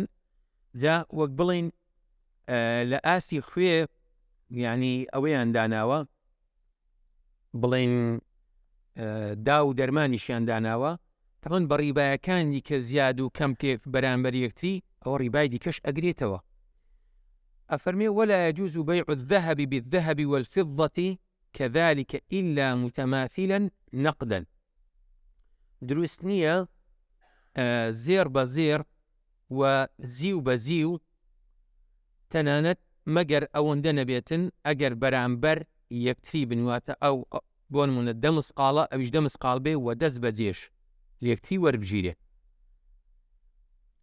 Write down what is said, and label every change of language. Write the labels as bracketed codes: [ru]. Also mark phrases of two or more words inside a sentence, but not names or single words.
[ckb] جا وەک بڵێن لە ئاسی خوێ یعنی ئەوەیان داناوە، بڵێن دا و دەرمانیشیان داناوە. تەمەن بە ڕیبایەکانی کە زیاد و کەم پێ بەرامبەر یەکتری، ئەوە ڕیبای دیکەش ئەگرێتەوە. [ar] ئەفەرمێ ولا يجوز بيع الذهب بالذهب والفضة كذلك إلا متماثلا نقدا. [ckb] دروست نییە زێر بە زێر و زیو بە زیو تەنانەت مەگەر ئەوەندە نەبێتن ئەگەر بەرامبەر یەکتری بنواتە، ئەو بۆ نمونە 10 مسقاڵە ئەویش 10 مسقاڵ بێ و دەست بە جێش لە یەکتری وەربژیرێ.